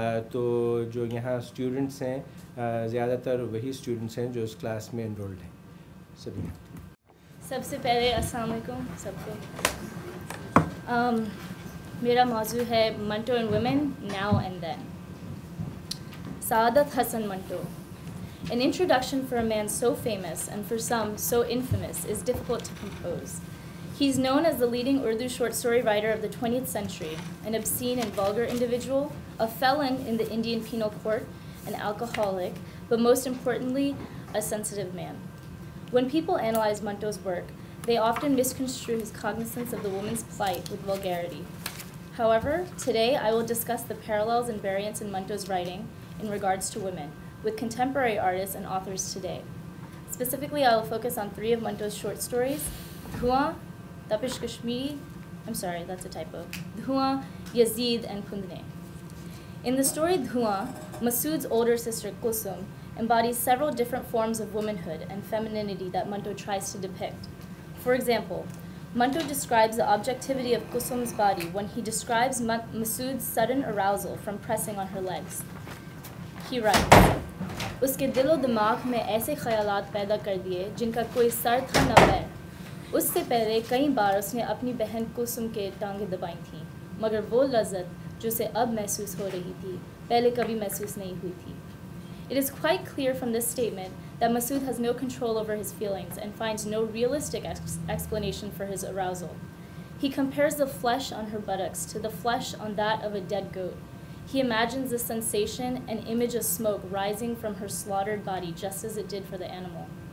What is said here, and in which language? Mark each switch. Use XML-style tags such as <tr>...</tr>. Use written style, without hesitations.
<ur>تو جو یہاں اسٹوڈنٹس ہیں زیادہ تر وہی اسٹوڈنٹس ہیں جو اس کلاس میں انرولڈ ہیں. سب سے پہلے السلام علیکم سب کو. میرا موضوع ہے Manto and women now and then. Saadat Hasan Manto.</ur> <en>An introduction for a man so famous and for some so infamous is difficult to compose. He's known as the leading Urdu short story writer of the 20th century, an obscene and vulgar individual, a felon in the Indian penal court, an alcoholic, but most importantly, a sensitive man. When people analyze Manto's work, they often misconstrue his cognizance of the woman's plight with vulgarity. However, today I will discuss the parallels and variants in Manto's writing in regards to women, with contemporary artists and authors today. Specifically, I will focus on 3 of Manto's short stories: Dhuan, Tapish Kashmiri, I'm sorry, that's a typo, Dhuan, Yazid, and Kundne. In the story Dhuan, Masood's older sister Kulsum embodies several different forms of womanhood and femininity that Manto tries to depict. For example, Manto describes the objectivity of Kulsum's body when he describes Masood's sudden arousal from pressing on her legs. He writes,</en> <ur>اس کے دل و دماغ میں ایسے خیالات پیدا کر دیے جن کا کوئی سر تھا نہ پیر. اس سے پہلے کئی بار اس نے اپنی بہن کلثوم کے ٹانگیں دبائی تھیں، مگر وہ لذت جو اسے اب محسوس ہو رہی تھی پہلے کبھی محسوس نہیں ہوئی تھی.</ur> <en>It is quite clear from this statement that Masood has no control over his feelings and finds no realistic explanation for his arousal. He compares the flesh on her buttocks to the flesh on that of a dead goat. He imagines the sensation and image of smoke rising from her slaughtered body just as it did for the animal.</en>